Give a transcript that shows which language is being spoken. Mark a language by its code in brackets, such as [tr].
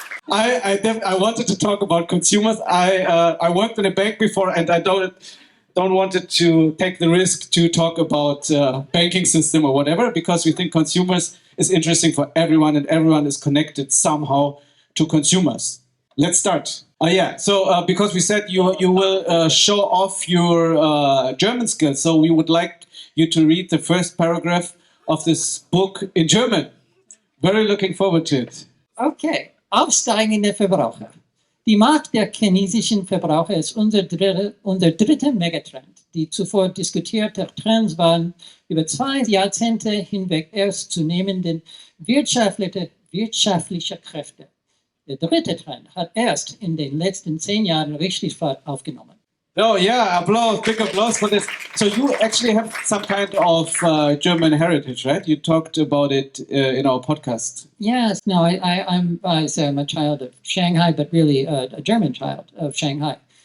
[en] I wanted to talk about consumers. I worked in a bank before, and I don't wanted to take the risk to talk about banking system or whatever, because we think consumers is interesting for everyone, and everyone is connected somehow to consumers. Let's start. So because we said you will show off your German skills, so we would like you to read the first paragraph of this book in German. Very looking forward to it. Okay. [de] Aufsteigende Verbraucher. Die Macht der chinesischen Verbraucher ist unser dritter Megatrend. Die zuvor diskutierten Trends waren über 2 Jahrzehnte hinweg erst zunehmenden wirtschaftliche Kräfte. Der dritte Trend hat erst in den letzten 10 Jahren richtig Fahrt aufgenommen. [en] Oh yeah, applause, big applause for this. So you actually have some kind of German heritage, right? You talked about it in our podcast. Yes, no, I'm a child of Shanghai, but really a German child of Shanghai.